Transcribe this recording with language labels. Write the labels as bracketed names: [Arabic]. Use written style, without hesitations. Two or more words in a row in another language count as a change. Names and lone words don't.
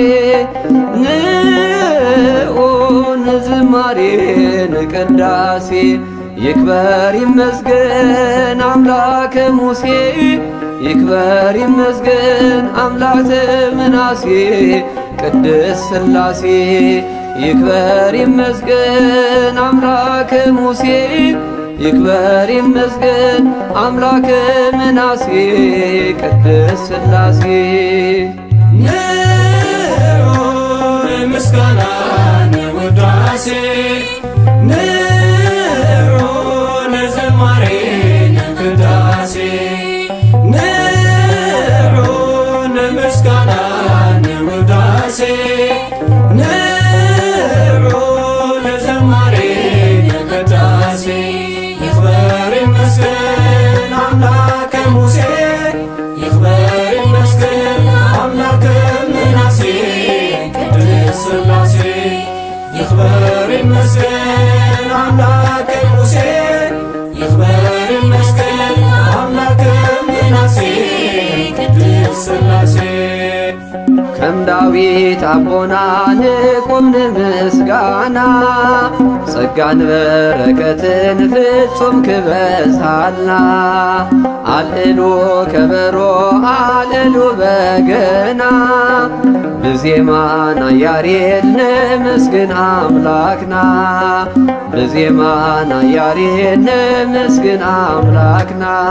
[Tigrinya] ንኦን ዝማሬ ንቅዳሴ [Amharic] ይክበር ይመስገን አምላከ ሙሴ ይክበር ይመስገን አምላከ ምናሴ ቅድስት ሥላሴ ይክበር ይመስገን አምላከ ሙሴ ይክበር ይመስገን አምላከ ምናሴ ቅድስት ሥላሴ [Tigrinya] ንዑን ምስጋና ንውዳሴ ንዑን ዝማሬ ንቅዳሴ ንዑን ምስጋና ንውዳሴ ንዑን ዝማሬ ንቅዳሴ [Amharic] ይክበር ይመስገን አምላከ ሙሴ ይክበር ይመስገን አምላከ ምናሴ ቅድስት ሥላሴ ይክበር ይመስገን አምላከ ሙሴ ይክበር ይመስገን አምላከ ምናሴ ቅድስት ሥላሴ [Tigrinya] ከም ዳዊት አቦና ንቁም ንምስጋና ጸጋን በረከትን ፍጹም ክበዛልና አልዕሉ ከበሮ አልዕሉ በገና ብዜማና ያሬድ ንመስግን አምላክና ብዜማና ያሬድ ንመስግን አምላክና